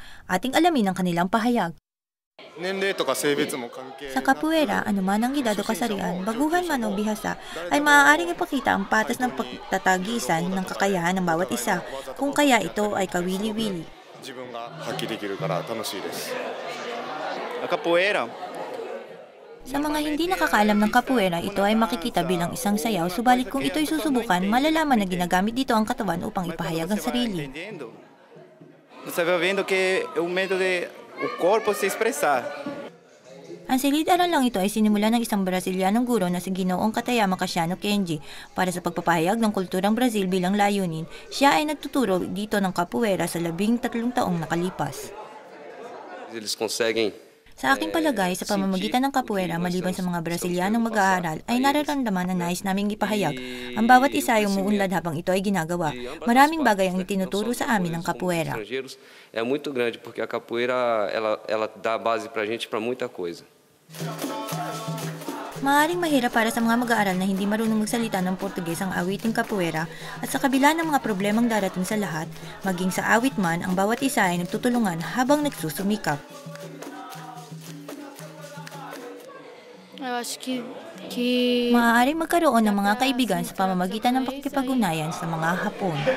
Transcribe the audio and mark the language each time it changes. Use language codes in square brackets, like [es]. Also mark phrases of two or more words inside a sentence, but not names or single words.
[tl] Ating alamin ang kanilang pahayag. Sa Capoeira, anuman ang edad o kasarian, baguhan man o bihasa, ay maaaring ipakita ang patas ng pagtatagisan ng kakayahan ng bawat isa, kung kaya ito ay kawili-wili. Sa mga hindi nakakaalam ng Capoeira, ito ay makikita bilang isang sayaw, subalit kung ito'y susubukan, malalaman na ginagamit dito ang katawan upang ipahayag ang sarili. [pt] O corpo se expressar. [tl] Ang silid-aral lang ito ay sinimula ng isang Brasilianong guro na si Ginoong Katayama Casiano Kenji para sa pagpapahayag ng kulturang Brazil bilang layunin. Siya ay nagtuturo dito ng Capoeira sa 13 taong nakalipas. Sa aking palagay, sa pamamagitan ng Capoeira, maliban sa mga Brasilianong mag-aaral, ay nararamdaman na nais naming ipahayag. Ang bawat isa ay umuunlad habang ito ay ginagawa. Maraming bagay ang itinuturo sa amin ng Capoeira. [pt] É muito grande porque a capoeira ela dá base pra gente para muita coisa. [tl] Maaaring mahirap para sa mga mag-aaral na hindi marunong magsalita ng Portuges ang awiting Capoeira at sa kabila ng mga problemang darating sa lahat, maging sa awit man, ang bawat isa ay nagtutulungan habang nagsusumikap. Maaaring magkaroon ng mga kaibigan sa pamamagitan ng pakikipag-ugnayan sa mga Hapon.